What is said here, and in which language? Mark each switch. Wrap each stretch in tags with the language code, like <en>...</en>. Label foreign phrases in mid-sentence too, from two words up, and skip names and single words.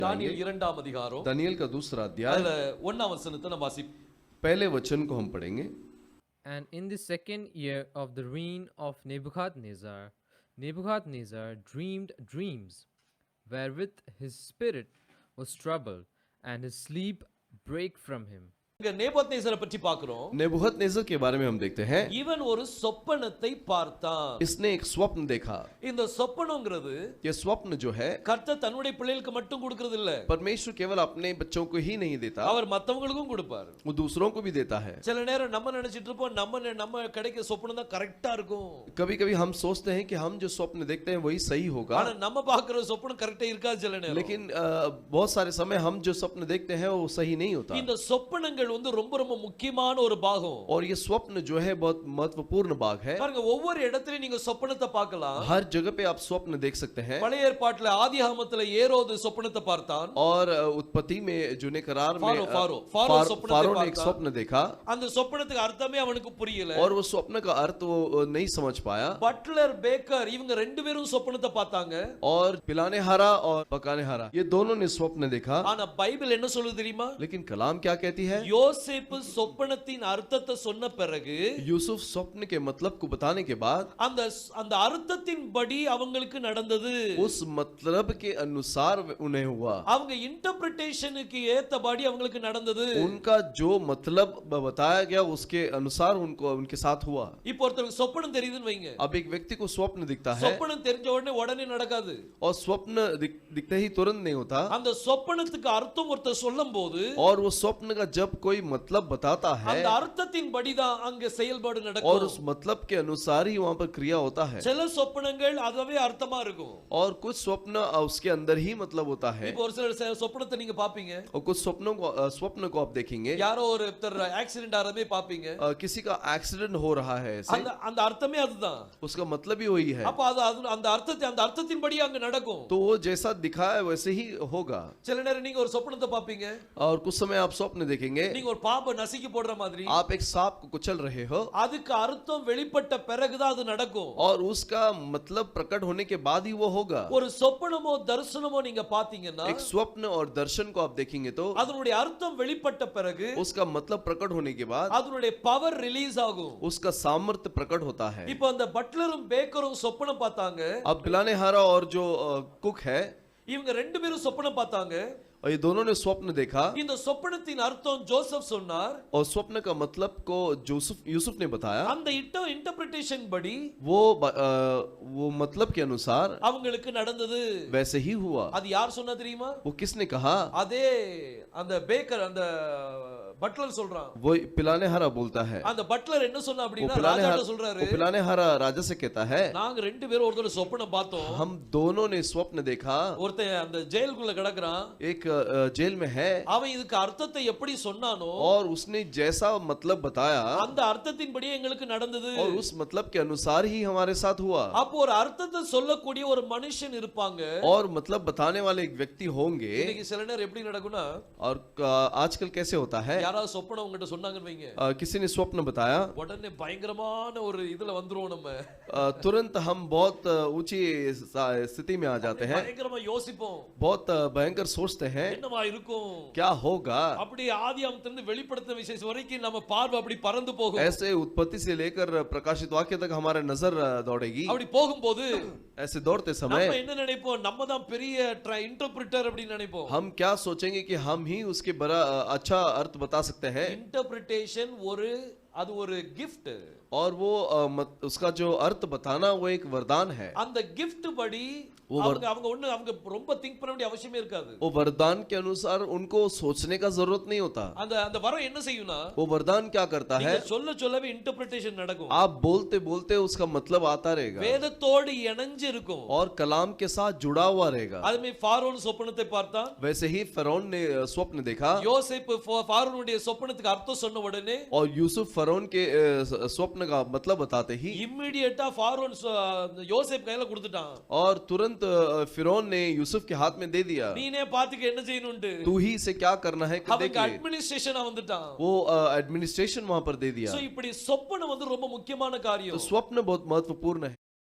<ta>தானியேல் இரண்டாம் அதிகாரம்</ta> <hi>दानियल का दूसरा अध्याय</hi> <ta>அதுல ஒண்ணாம் வசனத்தை நம்ம வாசிப்போம்.</ta> <hi>पहले वचन को हम पढ़ेंगे।</hi> <en>And in the second year of the reign of Nebuchadnezzar, Nebuchadnezzar dreamed dreams, wherewith his spirit was troubled, and his sleep brake from him.</en> <ta>இங்க நேபுகத்நேசரை பற்றி பார்க்கிறோம்.</ta> <hi>नेबूखदनेस्सर के बारे में हम देखते हैं।</hi> <ta>இவன் ஒரு சொப்பனத்தை பார்த்தான்.</ta> <hi>इसने एक स्वप्न देखा।</hi> <ta>இந்த சொப்பனம்ங்கிறது</ta> <hi>ये स्वप्न जो है</hi> <ta>கர்த்தர் தன்னுடைய பிள்ளைகளுக்கு மட்டும் கொடுக்கிறது இல்ல.</ta> <hi>परमेश्वर केवल अपने बच्चों को ही नहीं देता,</hi> <ta>அவர் மத்தவங்களுக்கும் கொடுப்பார்.</ta> <hi>वो दूसरों को भी देता है।</hi> <ta>சில நேரம் நம்ம நினைச்சிட்டு இருப்போம் நம்ம கிடைக்க சொப்பனம் தான் கரெக்ட்டா இருக்கும்.</ta> <hi>कभी कभी हम सोचते हैं कि हम जो स्वप्न देखते हैं वही सही होगा,</hi> <ta>ஆனா நம்ம பார்க்கிற சொப்பனம் கரெக்ட்டா இருக்காது சில நேரம்.</ta> <hi>लेकिन बहुत सारे समय हम जो स्वप्न देखते हैं वो सही नहीं होता।</hi> <ta>இந்த சொப்பனங்கள் வந்து ரொம்ப ரொம்ப முக்கியமான ஒரு பாகம்.</ta> <hi>और ये स्वप्न जो है बहुत महत्वपूर्ण भाग है।</hi> <ta>பாருங்க ஒவ்வொரு இடத்துலயும் நீங்க சொப்பனத்தை பார்க்கலாம்.</ta> <hi>हर जगह पे आप स्वप्न देख सकते हैं।</hi> <ta>பழைய ஏற்பாட்டில் ஆதியாகமத்தில் ஏரோது சொப்பனத்தை பார்த்தான்.</ta> <hi>और उत्पत्ति में जूने करार में फारो ने एक स्वप्न देखा।</hi> <ta>அந்த சொப்பனத்துக்கு அர்த்தமே அவனுக்கு புரியல.</ta> <hi>और वो स्वप्न का अर्थ वो नहीं समझ पाया।</hi> <ta>பட்லர் பேக்கர் இவங்க ரெண்டு பேரும் சொப்பனத்தை பார்த்தாங்க.</ta> <hi>और पिलाने हारा और पकाने हारा ये दोनों ने स्वप्न देखा।</hi> <ta>ஆனா பைபிள் என்ன சொல்லுது தெரியுமா?</ta> <hi>लेकिन कलाम क्या कहती है?</hi> <ta>யோசேப்பு சொப்பனத்தின் அர்த்தத்தை சொன்ன பிறகு</ta> <hi>यूसुफ स्वप्न के मतलब को बताने के बाद</hi> <ta>அந்த அந்த அர்த்தத்தின்படி அவங்களுக்கு நடந்தது.</ta> <hi>उस मतलब के अनुसार उन्हें हुआ।</hi> <ta>அவங்க இன்டர்பிரேஷனுக்கு ஏத்தபடி அவங்களுக்கு நடந்தது.</ta> <hi>उनका जो मतलब बताया गया उसके अनुसार उनको उनके साथ हुआ।</hi> <ta>இப்போ ஒருத்தருக்கு சொப்பனம் தெரியுதுன்னு வைங்க.</ta> <hi>अब एक व्यक्ति को स्वप्न दिखता है</hi> <ta>சொப்பனம் தெரிஞ்ச உடனே நடக்காது.</ta> <hi>और स्वप्न दिखते ही तुरंत नहीं होता।</hi> <ta>அந்த சொப்பனத்துக்கு அர்த்தம் ஒருத்தர் சொல்லும்போது</ta> <hi>और वो स्वप्न का जब कोई मतलब बताता है</hi> <ta>அந்த அர்த்தத்தின்படி தான் அங்க செயல்பாடு</ta> <hi>और</hi> <ta>நடக்கும்.</ta> <hi>उस मतलब के अनुसार ही वहां पर क्रिया होता है।</hi> <ta>சில சொப்பனங்கள் அதுவே அர்த்தமா இருக்கும்.</ta> <hi>और कुछ स्वप्न उसके अंदर ही मतलब होता है।</hi> <ta>இப்போ ஒரு சில சொப்பனத்தை நீங்க பாப்பீங்க.</ta> <hi>और कुछ स्वप्न को आप देखेंगे,</hi> <ta>யாரோ ஒருத்தர் ஆக்சிடென்ட் ஆறதே பாப்பீங்க.</ta> <hi>किसी का एक्सीडेंट हो रहा है ऐसे,</hi> <ta>அந்த अर्थமே அதுதான்.</ta> <hi>उसका मतलब ही वही है।</hi> <ta>அப்ப அந்த அர்த்தத்தின்படி அங்க நடக்கும்.</ta> <hi>तो वो जैसा दिखा है वैसे ही होगा।</hi> <ta>சில நேரம் நீங்க ஒரு சொப்பனத்தை பாப்பீங்க.</ta> <hi>और कुछ समय आप स्वप्न देखेंगे,</hi> <ta>நீங்க ஒரு பாம்பை நசுக்கி போடுற மாதிரி</ta> <hi>आप एक सांप को कुचल रहे हो,</hi> <ta>அதுக்கு அர்த்தம் வெளிப்பட்ட பிறகுதான் அது நடக்கும்.</ta> <hi>और उसका मतलब प्रकट होने के बाद ही वो होगा।</hi> <ta>ஒரு சொப்பனமோ தரிசனமோ நீங்க பாத்தீங்கன்னா</ta> <hi>एक स्वप्न और दर्शन को आप देखेंगे तो</hi> <ta>அதனுடைய அர்த்தம் வெளிப்பட்ட பிறகு</ta> <hi>उसका मतलब प्रकट होने के बाद</hi> <ta>அதனுடைய</ta> <en>power release</en> <ta>ஆகும்.</ta> <hi>उसका सामर्थ्य प्रकट होता है।</hi> <ta>இப்போ அந்த பட்லரும் பேக்கரும் சொப்பனம் பார்த்தாங்க.</ta> <hi>अब पिलाने हारा और जो कुक है,</hi> <ta>இவங்க ரெண்டு பேரும் சொப்பனம் பார்த்தாங்க.</ta> <hi>और ये दोनों ने स्वप्न देखा।</hi> <ta>இந்த சொப்பனத்தின் அர்த்தம் ஜோசப் சொன்னார்.</ta> <hi>और स्वप्न का मतलब को यूसुफ ने बताया।</hi> <ta>அந்த இன்டர்பிரேஷன் படி</ta> <hi>वो मतलब के अनुसार</hi> <ta>அவங்களுக்கு நடந்தது.</ta> <hi>वैसे ही हुआ।</hi> <ta>அது யார் சொன்னா தெரியுமா?</ta> <hi>वो किसने कहा?</hi> <ta>அதே அந்த பேக்கர் அந்த பட்லர் சொல்றான்.</ta> <hi>वो पिलाने हारा बोलता है।</hi> <ta>அந்த பட்லர் என்ன சொன்னா அப்படினா ராஜாட்ட சொல்றாரு.</ta> <hi>पिलाने हारा राजा से कहता है,</hi> <ta>நாங்க ரெண்டு பேரும் ஒருத்தர் சொப்பனம் பார்த்தோம்.</ta> <hi>हम दोनों ने स्वप्न देखा।</hi> <ta>ஒருத்தன் அந்த ஜெயிலுக்குள்ள கிடக்குறான்.</ta> <hi>एक जेल में है,</hi> <ta>அவன் இதுக்கு அர்த்தத்தை எப்படி சொன்னானோ</ta> <hi>और उसने जैसा मतलब बताया</hi> <ta>அந்த அர்த்தத்தின்படி எங்களுக்கு நடந்தது.</ta> <hi>और उस मतलब के अनुसार ही हमारे साथ हुआ।</hi> <ta>அப்போ ஒரு அர்த்தத்தை சொல்லக்கூடிய ஒரு மனுஷன் இருப்பாங்க.</ta> <hi>और मतलब बताने वाले एक व्यक्ति होंगे।</hi> <ta>இன்னைக்கு சில நேரம் எப்படி நடக்கும்னா,</ta> <hi>और आजकल कैसे होता है,</hi> <ta>யாராவது சொப்பனம் உங்ககிட்ட சொன்னாங்கன்னு வைங்க,</ta> <hi>किसी ने स्वप्न बताया,</hi> <ta>உடனே பயங்கரமான ஒரு இதுல வந்துருவோம். நம்ம</ta> <hi>तुरंत हम बहुत ऊंची स्थिति में आ जाते हैं,</hi> <ta>பயங்கரமா யோசிப்போம்.</ta> <hi>बहुत भयंकर सोचते हैं</hi> <ta>என்னவா இருக்கும்,</ta> <hi>क्या होगा।</hi> <ta>அப்படி ஆதியாகமத்திலிருந்து வெளிப்படுத்தின விசேஷம் வரைக்கும் நம்ம பார்வை அப்படி பறந்து போகும்.</ta> <hi>ऐसे उत्पत्ति से लेकर प्रकाशित वाक्य तक हमारे नजर दौड़ेगी।</hi> <ta>அப்படி போகும்போது</ta> <hi>ऐसे दौड़ते</hi> <ta>நம்ம</ta> <hi>समय</hi> <ta>என்ன நினைப்போம்? நம்ம தான் பெரிய இன்டர்பிரிட்டர் அப்படி நினைப்போம்.</ta> <hi>हम क्या सोचेंगे कि हम ही उसके बड़ा अच्छा अर्थ बता सकते हैं।</hi> <ta>இன்டர்பிரிட்டேஷன் அது ஒரு gift.</ta> <hi>और वो उसका जो अर्थ बताना वो एक वरदान है।</hi> <ta>அந்த gift படி அவங்க ரொம்ப திங்க் பண்ண வேண்டிய அவசியமே இருக்காது।</ta> <hi>वो वरदान के अनुसार उनको सोचने का जरूरत नहीं होता।</hi> <ta>அந்த வரம் என்ன செய்யும்னா,</ta> <hi>वो वरदान क्या करता है,</hi> <ta>சொல்லவே இன்டர்பிரிட்டேஷன் நடக்கும்.</ta> <hi>आप बोलते बोलते उसका मतलब आता रहेगा,</hi> <ta>வேதத்தோடு இணைஞ்சு இருக்கும்</ta> <hi>और कलाम के साथ जुड़ा हुआ रहेगा।</hi> <ta>அதுமே ஃபாரோன் சொப்பனத்தை பார்த்தான்.</ta> <hi>वैसे ही फरौन ने स्वप्न देखा।</hi> <ta>யோசேப்பு ஃபாரோனுடைய சொப்பனத்துக்கு அர்த்தம் சொன்ன உடனே</ta> <hi>और यूसुफ फरौन के स्वप्न का मतलब बताते ही</hi> <ta>இமிடியேட்டா ஃபாரோன் யோசேப் கையில கொடுத்துட்டான்.</ta> <hi>और तुरंत फिरौन ने यूसुफ के हाथ में दे दिया।</hi> <ta>நீனே பாத்துக்க என்ன செய்யணும்னு,</ta> <hi>तू ही से क्या करना है देख ले।</hi> <ta>அட்மினிஸ்ட்ரேஷனா வந்துட்டான்।</ta> <hi>वो एडमिनिस्ट्रेशन वहां पर दे दिया।</hi> <ta>சோ இப்படி சொப்பனம் வந்து ரொம்ப முக்கியமான காரியம்।</ta> <hi>तो स्वप्न बहुत महत्वपूर्ण है।</hi>